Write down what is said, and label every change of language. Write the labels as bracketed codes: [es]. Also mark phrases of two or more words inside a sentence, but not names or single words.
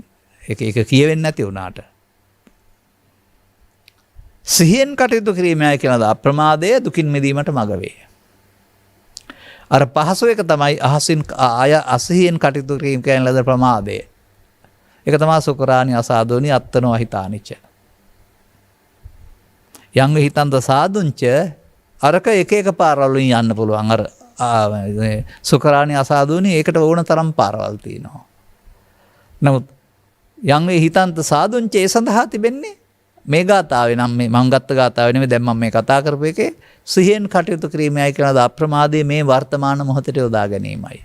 [si] ඒක කියවෙන්නේ නැති වුණාට. සිහියෙන් කටයුතු කිරීමයි කියන අප්‍රමාදය දුකින් මිදීමට මඟ වේ. අර පහසු එක තමයි අහසින් ආය අසහියෙන් කටයුතු කිරීම කියන ලද ප්‍රමාදය. ඒක තමයි [pi] සුකරාණි අසාදෝනි අත්තනෝ අහිතානිච. යං හිතන්ත සාදුංච [si] අරක එක පාරවල් වලින් යන්න පුළුවන්. අර [pi] සුකරාණි අසාදෝනි [si] ඒකට ඕන තරම් පාරවල් තියෙනවා. නමුත් [pi] යං හිතන්ත සාදුංච [si] ඒ සඳහා තිබෙන්නේ මේ ගාථාවේ නම් මේ මං ගත්ත ගාථාවේ නෙමෙයි දැන් මම මේ කතා කරපු එකේ සිහියෙන් කටයුතු කිරීමයි කියන අප්‍රමාදයේ මේ වර්තමාන මොහොතේ යොදා ගැනීමයි.